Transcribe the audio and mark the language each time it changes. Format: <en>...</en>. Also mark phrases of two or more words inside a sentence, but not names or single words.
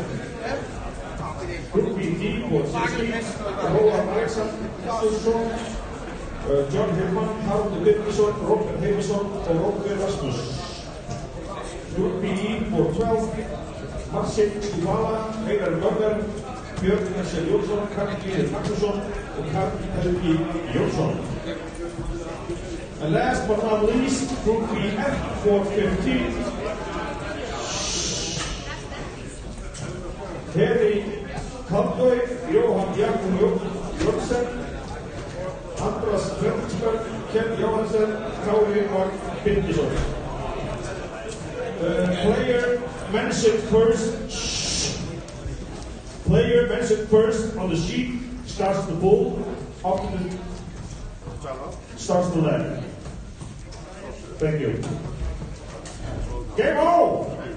<en>Group BD, Board 16, Róar Alexandersson, John Hillman, Haraldur Birgisson, Robert Heimisson og Róbert Rasmus. Group BE, Board 12, Marcin Skúvala, Einar Mörður, Björn Hensel Jónsson, Karl Gíðir Magnússon og Karl Helgi Jónsson. And last but not least, Group BF, Board 15, Heri Kaldøy, Jóhann Jakob Jónsson, Andras Fredriksberg, Kjell Jóhansen, Kári og Birgisson. Player mentioned first on the sheet starts the bull, starts the leg. Thank you. Game on!</en>